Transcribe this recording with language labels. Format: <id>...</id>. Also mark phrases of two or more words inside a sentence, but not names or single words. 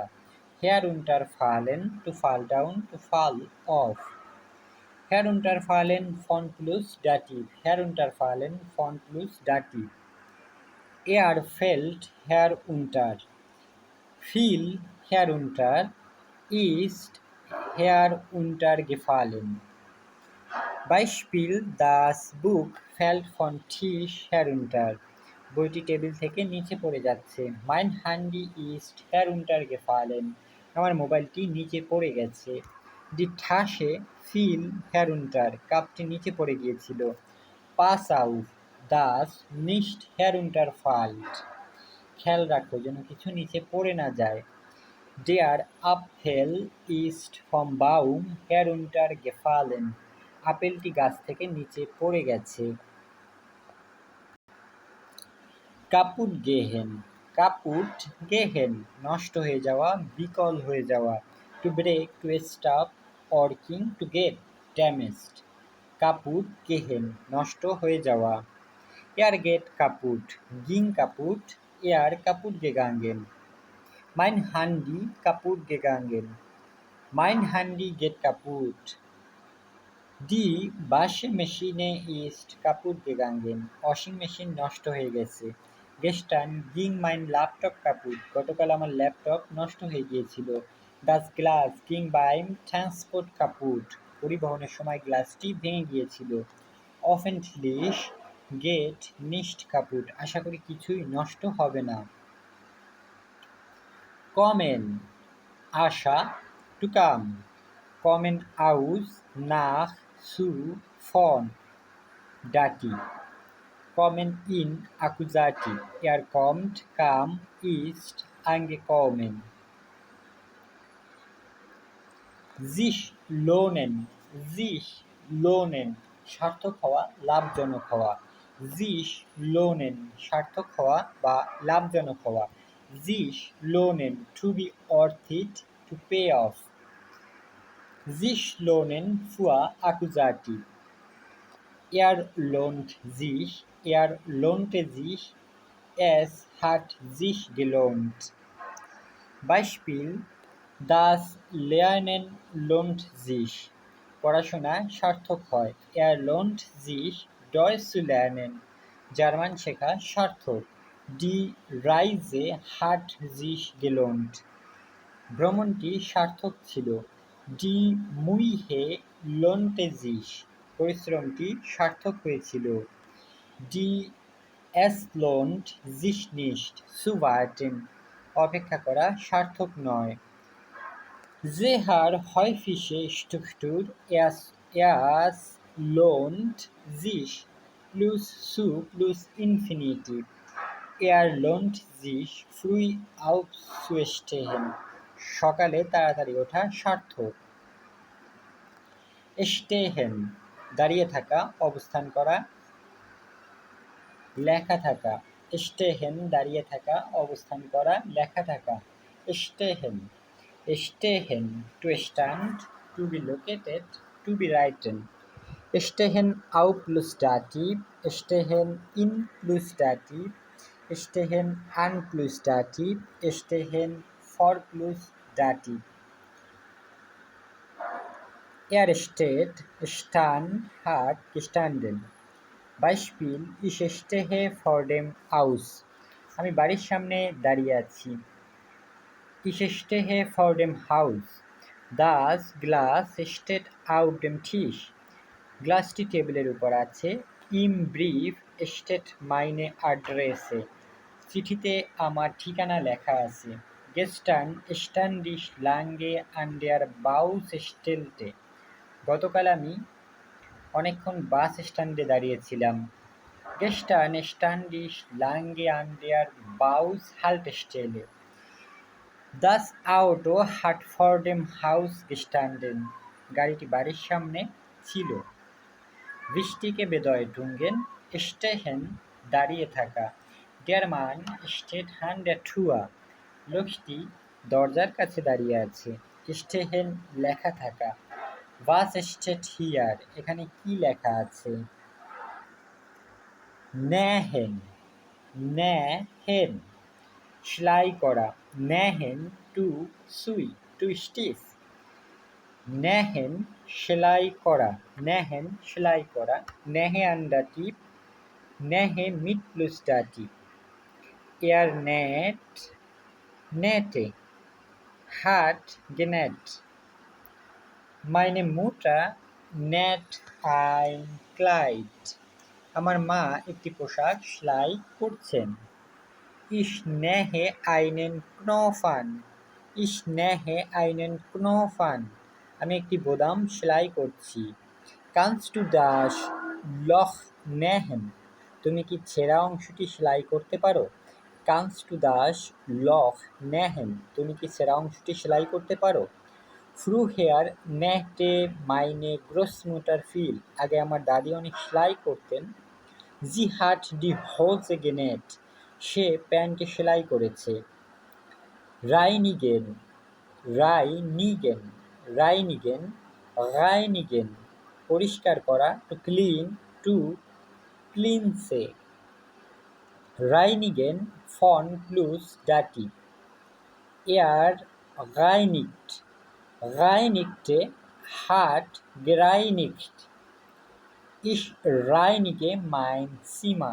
<de>her unter fallen,</de> <en>to fall down, to fall off.</en> <de>her unter fallen von plus Dativ, her unter fallen von plus Dativ. er fällt her unter, fiel her unter, ist heruntergefallen. Beispiel: Das Buch fällt vom Tisch herunter.</de> <bn>বইটি টেবিল থেকে নিচে পড়ে যাচ্ছে।</bn> <de>Mein Handy ist heruntergefallen.</de> <bn>আমার মোবাইলটি নিচে পড়ে গেছে।</bn> <de>Die Tasche fiel herunter.</de> <bn>কাপটি নিচে পড়ে গিয়েছিল।</bn> <de>Pass auf, dass nicht herunterfällt.</de> <bn>খেয়াল রাখো যেন কিছু নিচে পড়ে না যায়।</bn> <de>Der Apfel ist vom Baum heruntergefallen.</de> <bn>আপেলটি গাছ থেকে নিচে পড়ে গেছে।</bn> <de>kaputt gehen, kaputt gehen,</de> <bn>নষ্ট হয়ে যাওয়া, বিকল হয়ে যাওয়া।</bn> <en>to break, to stop, working, to get damaged.</en> <de>kaputt gehen,</de> <bn>নষ্ট হয়ে যাওয়া।</bn> <de>er geht kaputt, ging kaputt, er kaputt gegangen. Mein Handy kaputt gegangen. Mein Handy geht kaputt. Die Waschmaschine ist kaputt gegangen.</de> <bn>ওয়াশিং মেশিন নষ্ট হয়ে গেছে।</bn> <de>Gestern ging mein Laptop kaputt.</de> <bn>গতকাল আমার ল্যাপটপ নষ্ট হয়ে গিয়েছিল।</bn> <de>Das Glas ging beim Transport kaputt.</de> <bn>পরিবহনের সময় গ্লাসটি ভেঙে গিয়েছিল।</bn> <de>Hoffentlich geht nicht kaputt.</de> <bn>আশা করি কিছুই নষ্ট হবে না। Kommen, আসা,</bn> <en>to come.</en> <de>Kommen aus, nach, zu, von, Dativ. Kommen in, Akkusativ. Er kommt, kam, ist, angekommen. Sich lohnen, sich lohnen,</de> <bn>সার্থক হওয়া, লাভজনক হওয়া।</bn> <de>sich lohnen,</de> <bn>সার্থক হওয়া বা লাভজনক হওয়া।</bn> <de>sich lohnen,</de> <en>to be worth it, to pay off.</en> <de>sich lohnen für Akkusativ. Er lohnt sich, er lohnte sich, es hat sich gelohnt. Beispiel: Das Lernen lohnt sich.</de> <bn>পড়াশোনা সার্থক হয়।</bn> <de>Er lohnt sich, Deutsch zu lernen.</de> <bn>জার্মান শেখা সার্থক।</bn> <de>Die Reise hat sich gelohnt.</de> <bn>ভ্রমণটি সার্থক ছিল।</bn> <de>Die Mühe lohnte sich.</de> <bn>পরিশ্রমটি সার্থক হয়েছিল।</bn> <de>Die Es lohnt sich nicht, zu warten.</de> <bn>অপেক্ষা করা সার্থক নয়।</bn> <de>Sehr häufige Struktur erst lohnt sich plus zu plus Infinitiv. lohnt sich früh aufzustehen.</de> <bn>সকালে তাড়াতাড়ি ওঠা সার্থক। stehen দাঁড়িয়ে থাকা, অবস্থান করা, লেখা থাকা। stehen দাঁড়িয়ে থাকা, অবস্থান করা, লেখা থাকা।</bn> <en>stehen to stand, to be located, to be written.</en> <de>stehen auf plus Dativ, stehen in plus Dativ, stehen an plus Dativ, stehen vor plus Dativ. steht, stand, hat, gestanden. Beispiel, ich stehe vor dem Haus.</de> <bn>আমি বাড়ির সামনে দাঁড়িয়ে আছি।</bn> <de>Ich stehe vor dem Haus. Das Glas steht auf dem Tisch.</de> <bn>গ্লাসটি টেবিলের উপর আছে।</bn> <de>Im Brief steht meine Adresse.</de> <bn>চিঠিতে আমার ঠিকানা লেখা আছে।</bn> <de>Gestern stand ich lange an der Baustelle.</de> <bn>গতকাল আমি অনেকক্ষণ বাস স্ট্যান্ডে দাঁড়িয়েছিলাম।</bn> <de>Gestern stand ich lange an der Bushaltestelle. Das Auto hat vor dem Haus gestanden.</de> <bn>গাড়িটি বাড়ির সামনে ছিল।</bn> <de>Wichtige Bedeutungen: stehen</de> <bn>দাঁড়িয়ে থাকা।</bn> <de>Der Mann steht an der Tür.</de> <bn>লোকটি দরজার কাছে দাঁড়িয়ে আছে।</bn> <de>stehen</de> <bn>লেখা থাকা।</bn> <de>Was steht hier?</de> <bn>এখানে কি লেখা আছে?</bn> <de>nähen nähen</de> <bn>সেলাই করা।</bn> <en>nähen to sew, to stitch.</en> <bn>nähen সেলাই করা। nähen সেলাই করা।</bn> <de>nähe an Dativ, nähe mit plus Dativ. näht nähte, hat genäht. Meine Mutter näht ein Kleid.</de> <bn>আমার মা একটি পোশাক সেলাই করছেন।</bn> <de>Ich nähe einen Knopf an. Ich nähe einen Knopf an.</de> <bn>আমি একটি বোতাম সেলাই করছি।</bn> <de>Kannst du das Loch nähen?</de> <bn>তুমি কি ছেঁড়া অংশটি সেলাই করতে পারো?</bn> <de>Kannst du das Loch nähen?</de> <bn>তুমি কি ছেঁড়া অংশটি সেলাই করতে পারো?</bn> <de>Früher nähte meine Großmutter viel.</de> <bn>আগে আমার দাদি অনেক সেলাই করতেন।</bn> <de>Sie hat die Hose genäht.</de> <bn>সে প্যান্ট সেলাই করেছে।</bn> <de>reinigen reinigen reinigen reinigen</de> <bn>পরিষ্কার করা,</bn> <en>to clean, to cleanse.</en> <de>reinigen von plus Dativ. reinigt reinigte, hat gereinigt. Ich reinige mein Zimmer.</de>